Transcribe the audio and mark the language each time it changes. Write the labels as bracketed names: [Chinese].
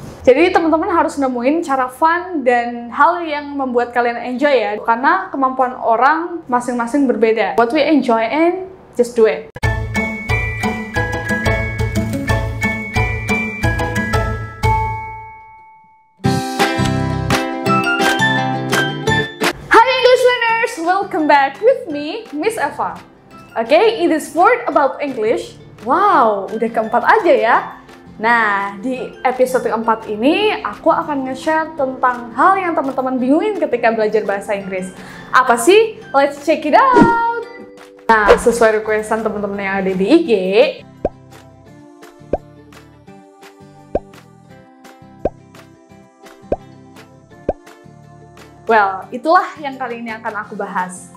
[Indonesian] Jadi teman-teman harus nemuin cara fun dan hal yang membuat kalian enjoy ya. Karena kemampuan orang masing-masing berbeda. [English] What we enjoy and just do it. Hi English learners! Welcome back with me, Miss Eva. Okay, in this word about English. [Indonesian] Wow, udah keempat aja ya. Nah, di episode keempat ini, aku akan nge-share tentang hal yang teman-teman bingungin ketika belajar bahasa Inggris. Apa sih? [English] Let's check it out! [Indonesian] Nah, sesuai requestan teman-teman yang ada di IG, well, itulah yang kali ini akan aku bahas.